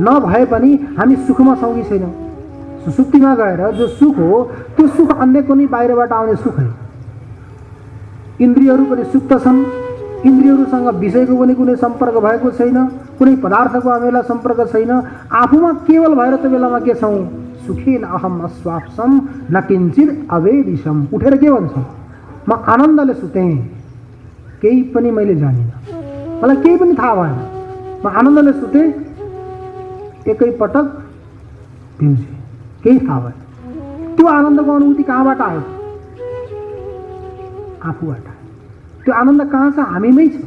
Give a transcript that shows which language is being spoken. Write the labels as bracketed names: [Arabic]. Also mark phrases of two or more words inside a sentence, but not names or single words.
[Nepali] नभए पनि हामी सुखमा छौँ कि छैनौँ? सुसुप्तिमा गएर जो सुख हो त्यो सुख अन्य कुनै बाहिरबाट आउने सुख है। इन्द्रियहरू पनि सुप्त छन्। इन्द्रियहरूसँग विषयको पनि कुनै सम्पर्क भएको छैन, कुनै पदार्थको हामीलाई सम्पर्क छैन। आफूमा केवल भएर त्यो बेलामा के छौँ? [Sanskrit] सुखेन अहम अस्वाप्सम न किञ्चित अवेदिशम। [Nepali] उठेर के भन्छौँ? म आनन्दले सुतेँ, केही पनि मैले जानिनँ, मलाई केही पनि थाहा भएन, म आनन्दले सुतेँ, एकैपटक पिउँछेँ, केही थाहा भएन। त्यो आनन्दको अनुभूति कहाँबाट आयो? आफूबाट। त्यो आनन्द कहाँ छ? हामीमै छ।